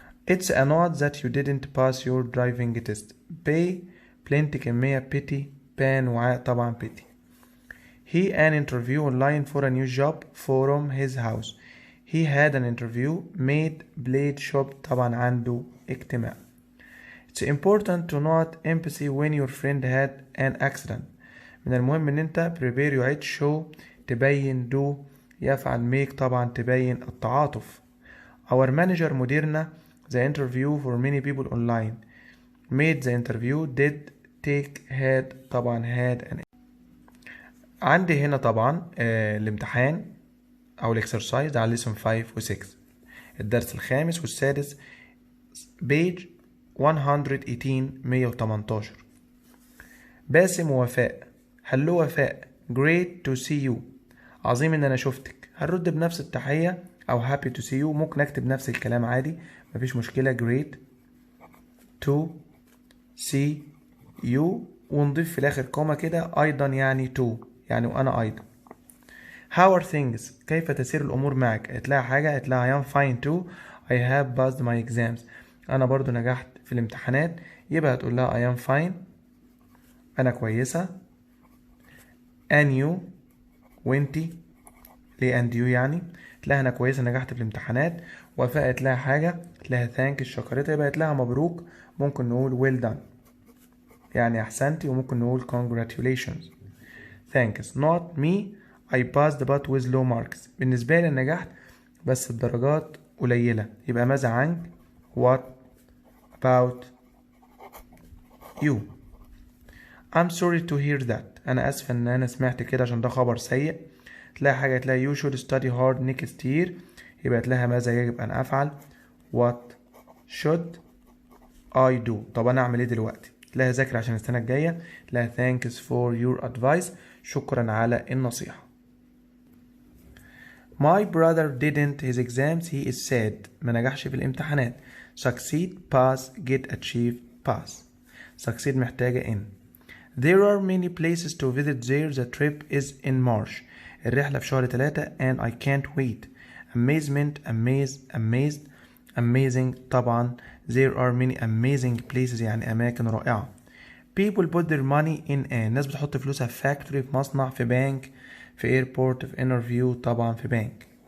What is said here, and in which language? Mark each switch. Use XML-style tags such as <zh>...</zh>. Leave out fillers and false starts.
<en>It's a note that you didn't pass your driving test. pay plenty كمية pity pan</en> <ar>وعاء طبعا</ar> <en>pity. He an interview online for a new job from his house. He had an interview made played shop</en> <ar>طبعا عنده اجتماع.</ar> <en>It's important to not empathy when your friend had an accident.</en> <ar>من المهم ان انت prepare يعيد show تبين do يفعل make طبعا تبين التعاطف.</ar> <en>Our manager مديرنا the interview for many people online made the interview did take had طبعا had an.</en> <ar>عندي هنا طبعا الامتحان او الاكسرسايز على lesson 5 و 6 الدرس الخامس والسادس page 118. باسم ووفاء. هلو وفاء</ar> <en>great to see you.</en> <ar>عظيم ان انا شفتك. هنرد بنفس التحية او</ar> <en>happy to see you.</en> <ar>ممكن اكتب نفس الكلام عادي مفيش مشكلة</ar> <en>great to see you</en> <ar>ونضيف في الاخر كوما كده ايضا يعني to يعني وانا ايضا.</ar> <en>how are things</en> <ar>كيف تسير الامور معك. هتلاقي حاجة هتلاقي</ar> <en>I am fine too I have passed my exams.</en> <ar>انا برضو نجحت في الامتحانات يبقى هتقول لها</ar> <en>I am fine</en> <ar>انا كويسة</ar> <en>and you</en> <ar>وانتي ليه and you يعني تلاقي انا كويسة نجحت في الامتحانات. وفاء تلاقي حاجة تلاقي thank الشكرتها يبقى تلاقي مبروك ممكن نقول</ar> <en>well done</en> <ar>يعني احسنتي وممكن نقول congratulations.</ar> <en>thanks not me I passed but with low marks.</en> <ar>بالنسبة لي نجحت بس الدرجات قليلة يبقى ماذا عنك</ar> <en>what about you. I'm sorry to hear that.</en> <ar>أنا آسف إن أنا سمعت كده عشان ده خبر سيء. تلاقي حاجة تلاقي</ar> <en>you should study hard next year</en> <ar>يبقى تلاقيها ماذا يجب أن أفعل</ar> <en>what should I do.</en> <ar>طب أنا أعمل إيه دلوقتي. تلاقيها ذاكر عشان السنة الجاية. تلاقيها</ar> <en>thanks for your advice</en> <ar>شكرا على النصيحة.</ar> <en>My brother didn't his exams he is sad</en> <ar>ما نجحش في الامتحانات.</ar> <en>succeed pass get achieve pass. succeed محتاجة in. There are many places to visit there. The trip is in March.</en> <ar>الرحلة في شهر 3</ar> <en>and I can't wait. Amazement amazed amazing طبعا there are many amazing places</en> <ar>يعني أماكن رائعة.</ar> <en>People put their money in a</en> <ar>الناس بتحط فلوسها في factory في مصنع في بنك في airport في interview طبعا في بنك.</ar>